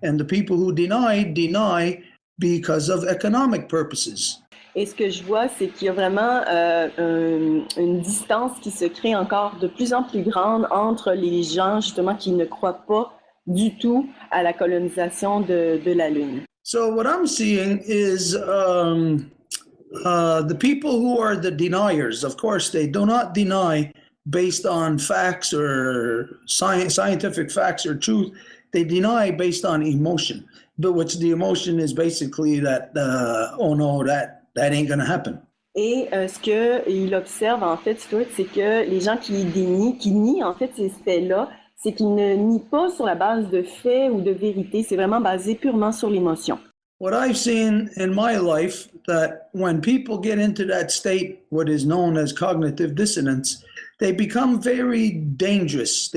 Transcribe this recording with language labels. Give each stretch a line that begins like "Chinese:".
English: And the people who deny because of economic purposes.
French: Et ce que je vois, c'est qu'il y a vraiment une distance qui se crée encore de plus en plus grande entre les gens, justement, qui ne croient pas du tout à la colonisation de la Lune.
English: So what I'm seeing is the people who are the deniers, of course, they do not deny based on facts or scientific facts or truth. They deny based on emotion. but which the emotion is basically that, oh no, that ain't gonna happen.
French: Et ce qu'il observe, en fait, Stuart, c'est que les gens qui nient, en fait, ces faits-là, c'est qu'ils ne nient pas sur la base de faits ou de vérité. C'est vraiment basé purement sur l'émotion.
English: What I've seen in my life, that when people get into that state, what is known as cognitive dissonance, they become very dangerous.